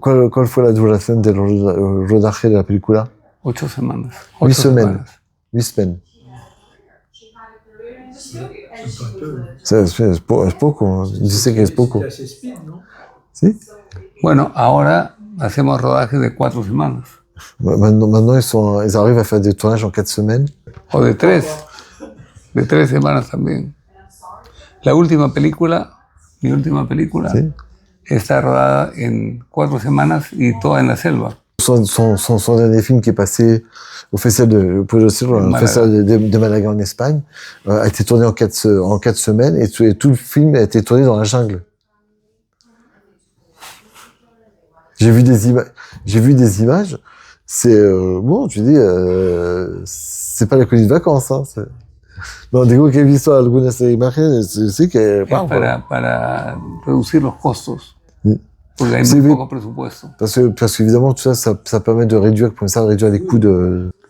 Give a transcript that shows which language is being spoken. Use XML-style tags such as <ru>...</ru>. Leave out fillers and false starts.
<es>¿Cuál fue la duración del rodaje de la película? 8 semanas.</es> <fr>8 semaines. 8 semaines.</fr> <es>Es poco, yo sé que es poco.</es> <fr>C'est assez speed, non?</fr> <es>¿Sí? Bueno, ahora hacemos rodajes de 4 semanas.</es> <fr>Maintenant ils arrivent à faire des tournages en 4 semaines.</fr> <es>O de 3. De 3 semanas también. La última película, mi última película, ¿Sí? está rodada en 4 semanas y toda en la selva.</es> <fr>Son dernier film qui est passé au festival de Malaga en Espagne a été tourné en 4 semaines, et tout le film a été tourné dans la jungle. J'ai vu des images. C'est bon, tu dis, c'est pas la colonie de vacances, hein.</fr> <es>No digo que he visto algunas imágenes, sí que para reducir los costos. Sí. Porque hay muy poco presupuesto.</es> <fr>Parce qu'évidemment, tout ça permet de réduire les coûts de...</fr>